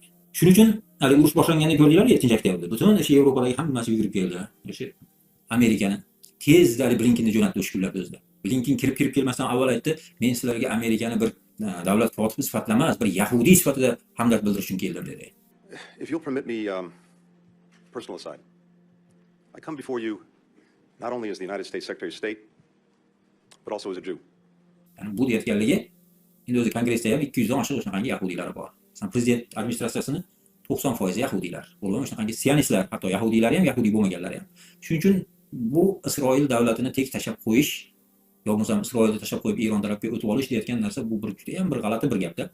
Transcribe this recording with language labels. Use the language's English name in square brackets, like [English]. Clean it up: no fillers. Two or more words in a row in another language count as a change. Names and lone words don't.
[Uzbek] Shuning uchun hali urush boshlanganda ko'rdinglar, 7-oktyabr. Butun o'sha Yevropadagi hammasi yugurib keldi. O'sha Amerikani tezda Blinkenni jo'natdi o'sha kunlarda o'zida. Blinken kirib kelmasdan avval aytdi, men sizlarga Amerikani bir davlat kotibi sifatida emas, bir yahudiy sifatida hamdard bildirish uchun keldim dedi. [English] If you'll permit me, personal aside, I come before you not only as the United States Secretary of State, but also as a Jew. [Uzbek] Yani bu deyotganligi endi o'zi kongressda ham 200 dan oshiq shunaqangi yahudiylar bor. Masalan, prezident administratsiyasini 90% yahudiylar. Bo'lgan shunaqangi sionistlar, hatto yahudiylar ham, yahudiy bo'lmaganlar ham. Shuning uchun bu Isroil davlatini tek tashab qo'yish yoki Isroilni tashab qo'yib Eron tarafga o'tib olish deyotgan narsa bu juda ham bir g'alati bir gapda.